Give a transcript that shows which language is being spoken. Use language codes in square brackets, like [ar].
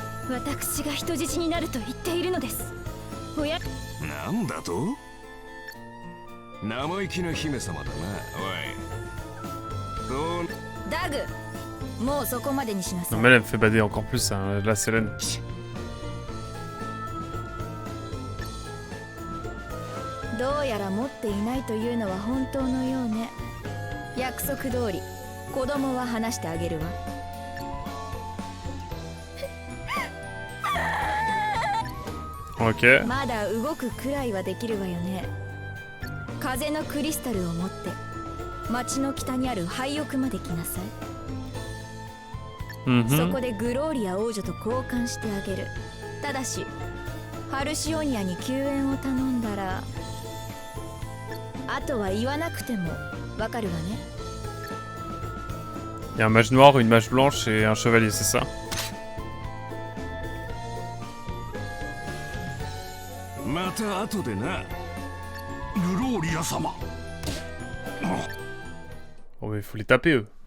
[ja] 私が人質になると言っているのです。おや。なんだと？生意気な姫様だな。おい。どう？ダグ。もうそこまでにしなさい。 [fr] Non mais elle me fait bader encore plus hein, la Selene. [ja] どうやら持っていないというのは本当のようね。約束通り子供は話してあげるわ。 [en] Ok. [ja] まだ動くくらいはできるわよね。風のクリスタルを持って町の北にある廃屋まで来なさい。そこでグローリア王女と交換してあげる。ただしハルシオニアに救援を頼んだら、あとは言わなくてもわかるわね。 [fr] Il y a un mage noir, une mage blanche et un chevalier, c'est ça? [ja] また後でな。グローリア様。 [fr] Oh mais il faut les taper eux.